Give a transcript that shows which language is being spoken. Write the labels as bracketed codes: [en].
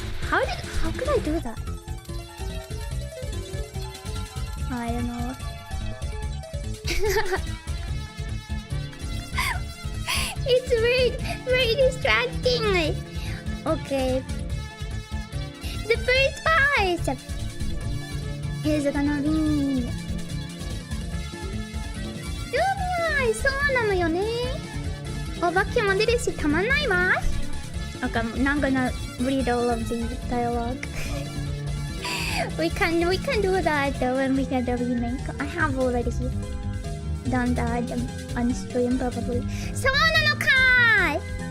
[en] How could I do that? I don't know. It's very distracting. Okay. The first choice is gonna be [ja] ルビア、そうなのよね。お化けも出るしたまんないわ。 [en] Okay, I'm not gonna read all of the dialogue. we can do that when we get the remake. I have already done that on stream probably. [ja] そうなのかーい。